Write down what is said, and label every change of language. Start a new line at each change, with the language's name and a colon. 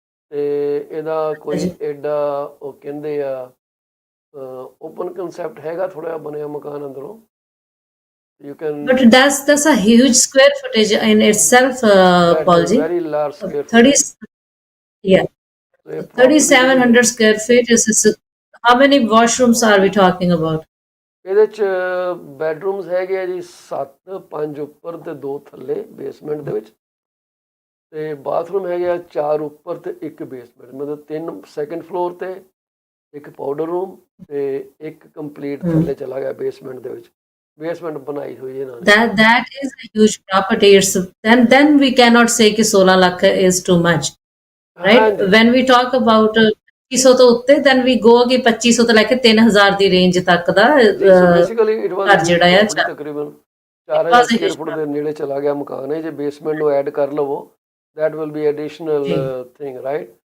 Punjabi: ਤੇ ਇਹਦਾ ਕੋਈ ਐਡਾ ਉਹ ਕਹਿੰਦੇ ਆ ਓਪਨ ਕਨਸੈਪਟ ਹੈਗਾ, ਥੋੜਾ ਜਿਹਾ ਬਣਿਆ ਮਕਾਨ ਅੰਦਰੋਂ.
English: You can, but that's a huge square footage in itself, Paul ji. Very large square 30, yeah, 3,700 square feet is how many washrooms are we talking about?
Punjabi: ਇਹਦੇ ਚ ਬੈਡਰੂਮਸ ਹੈਗੇ ਆ ਜੀ 7, 5 ਉੱਪਰ ਤੇ 2 ਥੱਲੇ ਬੇਸਮੈਂਟ ਦੇ ਵਿੱਚ. ਤੇ ਬਾਥਰੂਮ ਹੈਗੇ ਆ 4 ਉੱਪਰ ਤੇ 1 ਬੇਸਮੈਂਟ, ਮਤਲਬ 3 ਸੈਕੰਡ ਫਲੋਰ ਤੇ, 1 ਪਾਊਡਰ ਰੂਮ ਤੇ 1 ਕੰਪਲੀਟ ਥੱਲੇ ਚਲਾ ਗਿਆ ਬੇਸਮੈਂਟ ਦੇ ਵਿੱਚ. ਬੇਸਮੈਂਟ ਬਣਾਈ ਹੋਈ ਹੈ ਨਾਲ.
English: That is a huge property. It's then we cannot say
Punjabi: ਕਿ 16 lakh
English: is too much, right? When we talk about
Punjabi: 2500 ਤੋਂ ਉੱਤੇ,
English: then we go
Punjabi: ਕਿ 2500 ਤੋਂ ਲੈ ਕੇ 3000 ਦੀ ਰੇਂਜ ਤੱਕ ਦਾ
English: basically it was
Punjabi: ਜਿਹੜਾ ਆ ਤਕਰੀਬਨ 4000 ਸਕੁਅਰ ਫੁੱਟ ਦੇ ਨੇੜੇ ਚਲਾ ਗਿਆ ਮਕਾਨ ਹੈ. ਜੇ ਬੇਸਮੈਂਟ ਨੂੰ ਐਡ ਕਰ ਲਵੋ,
English: that will be additional thing, right?